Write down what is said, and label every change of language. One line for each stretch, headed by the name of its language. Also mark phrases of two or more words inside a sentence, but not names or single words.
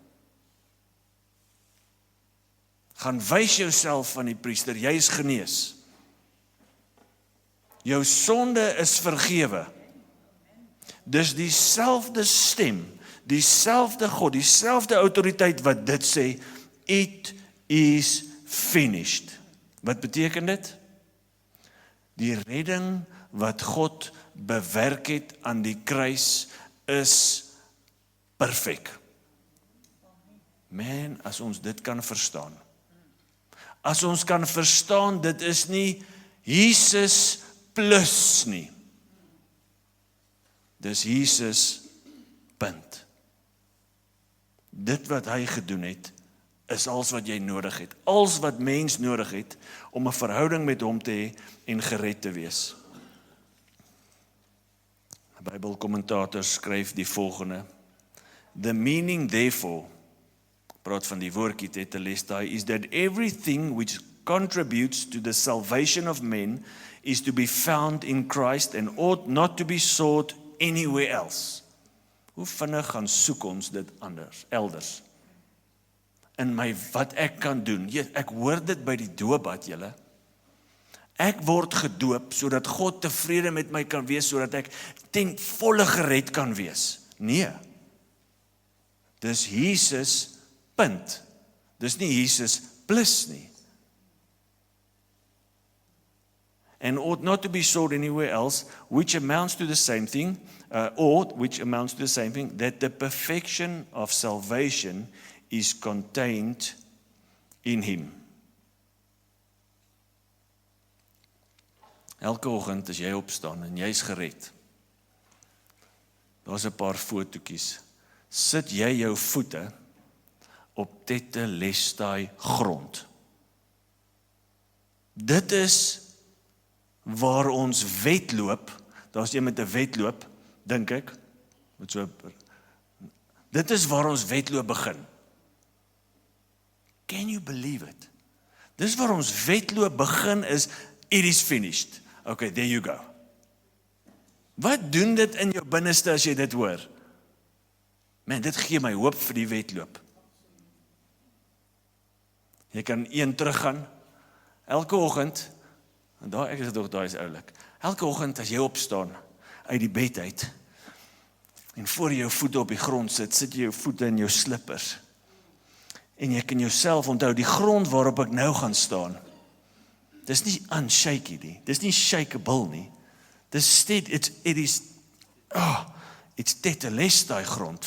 Afrikaans: Gaan wys jouself van die priester, jy is genees. Jou sonde is vergewe. Dis dieselfde stem, dieselfde God, dieselfde autoriteit wat dit sê,
English: it is finished.
Afrikaans: Wat beteken dit? Die redding wat God bewerk het aan die kruis is perfek. Man, as ons dit kan verstaan. As ons kan verstaan, dit is nie Jesus plus nie. Dis Jesus punt. Dit wat hy gedoen het, is alles wat jy nodig het. Alles wat mens nodig het, om 'n verhouding met hom te hê en gered te wees. 'n Bybelkommentator skryf die volgende:
English: The meaning therefore,
Afrikaans: praat van die woordjie tetelestai,
English: is that everything which contributes to the salvation of men is to be found in Christ and ought not to be sought anywhere else.
Afrikaans: Hoe vinnig gaan soek ons dit elders? In wat ek kan doen. Ek hoor dit by die doopbad, julle. Ek word gedoop sodat God tevrede met my kan wees, sodat ek ten volle gered kan wees. Nee. Dis Jesus, punt. Dis nie Jesus plus nie.
English: And ought not to be sought anywhere else, which amounts to the same thing, that the perfection of salvation is contained in him.
Afrikaans: Elke oggend as jy opstaan en jy's gered, daar's 'n paar fotootjies, sit jy jou voete op tetelestai grond. Dit is waar ons wedloop, daar's jy met 'n wedloop, dink ek, dit is waar ons wedloop begin.
English: Can you believe it?
Afrikaans: Dis waar ons wedloop begin is,
English: it is finished. Okay, there you go.
Afrikaans: Wat doen dit in jou binneste as jy dit hoor? Man, dit gee my hoop vir die wedloop. Jy kan een teruggaan, elke oggend, en daar is oulik, elke oggend as jy opstaan, uit die bed uit, en voor jy jou voete op die grond sit jy jou voete in jou slippers, en jy kan jouself onthou, die grond waarop ek nou gaan staan, dis nie unshaky nie, dis nie shakeable nie, dis it's tetelestai grond.